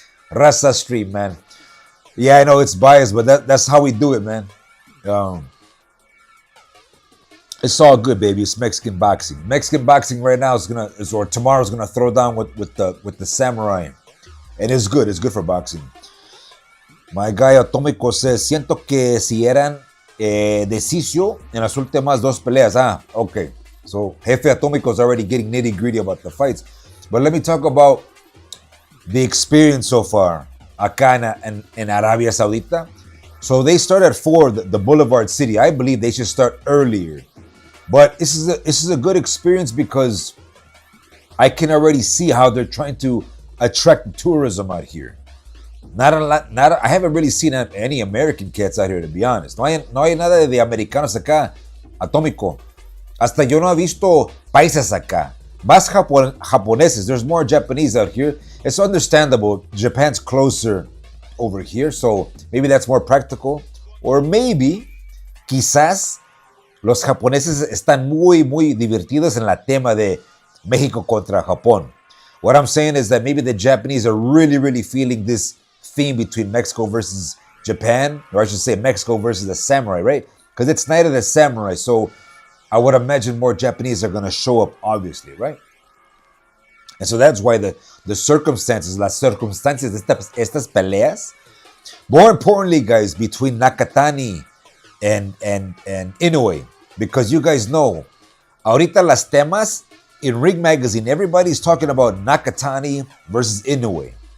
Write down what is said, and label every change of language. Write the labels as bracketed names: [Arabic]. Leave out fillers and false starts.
[English] Raza stream, man. Yeah, I know it's biased, but that's how we do it, man. It's all good, baby. It's Mexican boxing. Mexican boxing right now or tomorrow's gonna throw down with the samurai, and it's good. It's good for boxing. My guy Atómico says, [Spanish] siento que si eran decision en las últimas 2 peleas. [English] Okay. So Jefe Atómico is already getting nitty gritty about the fights, but let me talk about the experience so far [Spanish] acá en Arabia Saudita. [English] So they start at 4, the Boulevard City. I believe they should start earlier. But this is a good experience because I can already see how they're trying to attract tourism out here. I haven't really seen any American cats out here, to be honest. [Spanish] No hay nada de americanos acá, Atómico. Hasta yo no he visto paisas acá. Más japoneses. [English] There's more Japanese out here. It's understandable. Japan's closer over here, so maybe that's more practical. Or maybe, [Spanish] quizás, los japoneses están muy, muy divertidos en la tema de México contra Japón. [English] What I'm saying is that maybe the Japanese are really, really feeling this theme between Mexico versus Japan, or I should say Mexico versus the samurai, right? Because it's Night of the Samurai, so I would imagine more Japanese are going to show up, obviously, right? And so that's why the circumstances, [Spanish] las circunstancias de estas peleas, [English] more importantly, guys, between Nakatani and INOUE, because you guys know, [Spanish] ahorita las temas [English] in Ring Magazine, everybody's talking about Nakatani versus INOUE.